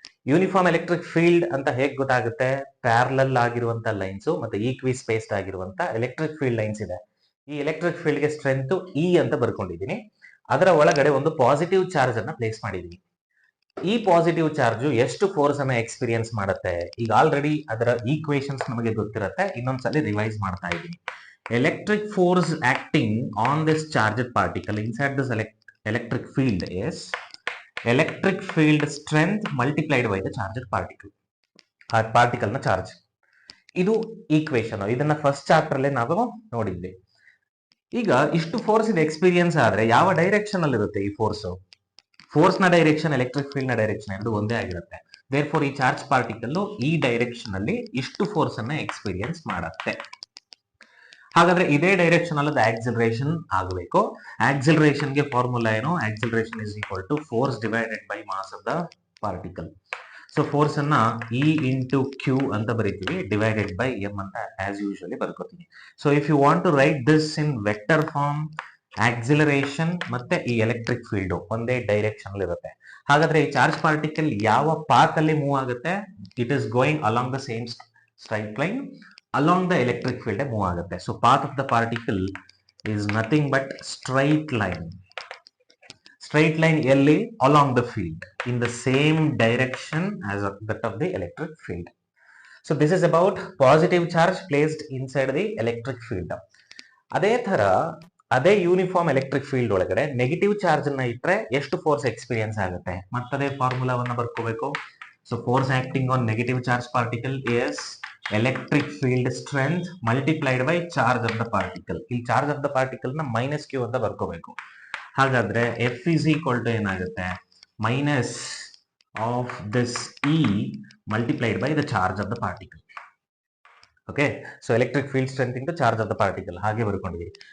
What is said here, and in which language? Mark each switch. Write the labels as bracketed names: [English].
[Kannada] Uniform electric field ಅಂತ ಹೇಗೆ ಗೊತ್ತಾಗುತ್ತೆ? ಪ್ಯಾರಲಲ್ ಆಗಿರುವಂತ ಲೈನ್ಸ್ ಮತ್ತೆ ಈಕ್ವಿ ಸ್ಪೇಸ್ಡ್ ಆಗಿರುವಂತ ಎಲೆಕ್ಟ್ರಿಕ್ ಫೀಲ್ಡ್ ಲೈನ್ಸ್ ಇದೆ. ಈ ಎಲೆಕ್ಟ್ರಿಕ್ ಫೀಲ್ಡ್ ಗೆ ಸ್ಟ್ರೆಂತ್ ಇ ಅಂತ ಬರ್ಕೊಂಡಿದ್ದೀನಿ. ಅದರ ಒಳಗಡೆ ಒಂದು ಪಾಸಿಟಿವ್ ಚಾರ್ಜ್ ಅನ್ನ ಪ್ಲೇಸ್ ಮಾಡಿದ್ದೀನಿ. ಈ ಪಾಸಿಟಿವ್ ಚಾರ್ಜ್ ಎಷ್ಟು ಫೋರ್ಸ್ ಅನ್ನ ಎಕ್ಸ್ಪೀರಿಯನ್ಸ್ ಮಾಡುತ್ತೆ? ಈಗ ಆಲ್ರೆಡಿ ಅದರ ಈಕ್ವೇಶನ್ಸ್ ನಮಗೆ ಗೊತ್ತಿರುತ್ತೆ, ಇನ್ನೊಂದ್ಸಲಿ ರಿವೈಸ್ ಮಾಡ್ತಾ ಇದ್ದೀನಿ. [English] Electric force acting on this charge particle inside this electric field is electric field strength multiplied by the charged particle. [Kannada] ಆ ಪಾರ್ಟಿಕಲ್ ನ ಚಾರ್ಜ್, ಇದು ಈಕ್ವೇಶನ್. ಇದನ್ನ ಫಸ್ಟ್ ಚಾಪ್ಟರ್ ಅಲ್ಲೇ ನಾವು ನೋಡಿದ್ವಿ. ಈಗ ಇಷ್ಟು ಫೋರ್ಸ್ ಇದೆ ಎಕ್ಸ್ಪೀರಿಯನ್ಸ್ ಆದ್ರೆ ಯಾವ ಡೈರೆಕ್ಷನ್ ಅಲ್ಲಿ ಇರುತ್ತೆ ಈ ಫೋರ್ಸ್ ನ ಡೈರೆಕ್ಷನ್, ಎಲೆಕ್ಟ್ರಿಕ್ ಫೀಲ್ಡ್ ನ ಡೈರೆಕ್ಷನ್ ಎರಡು ಒಂದೇ ಆಗಿರುತ್ತೆ. ದೇರ್ ಫೋರ್ ಈ ಚಾರ್ಜ್ ಪಾರ್ಟಿಕಲ್ ಈ ಡೈರೆಕ್ಷನ್ ಅಲ್ಲಿ ಇಷ್ಟು ಫೋರ್ಸ್ ಅನ್ನ ಎಕ್ಸ್ಪೀರಿಯನ್ಸ್ ಮಾಡುತ್ತೆ. ಹಾಗಾದ್ರೆ ಇದೇ ಡೈರೆಕ್ಷನ್ ಅಲ್ಲಿ ಆಕ್ಸಿಲರೇಷನ್ ಆಗಬೇಕು. ಆಕ್ಸಿಲರೇಷನ್ ಗೆ ಫಾರ್ಮುಲಾ ಏನು? [English] Acceleration is equal to force divided by mass of the particle. [Kannada] So force ಅನ್ನ ಇ ಇಂಟು ಕ್ಯೂ ಅಂತ ಬರೀತೀವಿ, ಡಿವೈಡೆಡ್ ಬೈ ಎಂ ಅಂತ as usually ಬರ್ಕೋತೀವಿ. [English] So if you want to write this in vector form, acceleration ಮತ್ತೆ ಈ electric field ಒಂದೇ direction ಅಲ್ಲಿ ಇರುತ್ತೆ. [Kannada] ಹಾಗಾದ್ರೆ ಈ ಚಾರ್ಜ್ ಪಾರ್ಟಿಕಲ್ ಯಾವ ಪಾತ್ ಅಲ್ಲಿ ಮೂವ್ ಆಗುತ್ತೆ? [English] it is going along the same straight line along the electric field [Kannada] move ಆಗುತ್ತೆ. [English] So path of the particle is nothing but straight line. Straight line ಎಲ್ಲಿ? along the field in the same direction as that of the electric field. So this is about positive charge placed inside the electric field. [Kannada] ಅದೇ ತರ ಅದೇ uniform electric field ಒಳಗಡೆ negative charge ಅನ್ನ ಇಟ್ರೆ ಎಷ್ಟು force experience ಆಗುತ್ತೆ? ಮತ್ತದೇ ಫಾರ್ಮುಲಾವನ್ನ ಬರ್ಕೋಬೇಕು. [English] So force acting on negative charge particle is electric field strength multiplied by charge of the particle. [Kannada] ಈ charge of the particle ನ ಮೈನಸ್ ಕ್ಯೂ ಅಂತ ಬರ್ಕೋಬೇಕು. ಹಾಗಾದ್ರೆ [English] F is equal to [Kannada] ಏನಾಗುತ್ತೆ? [English] Minus of this E multiplied by the charge of the particle. Okay, so electric field strength into charge of the particle [Kannada] ಹಾಗೆ ಬರ್ಕೊಂಡಿದ್ದೀವಿ.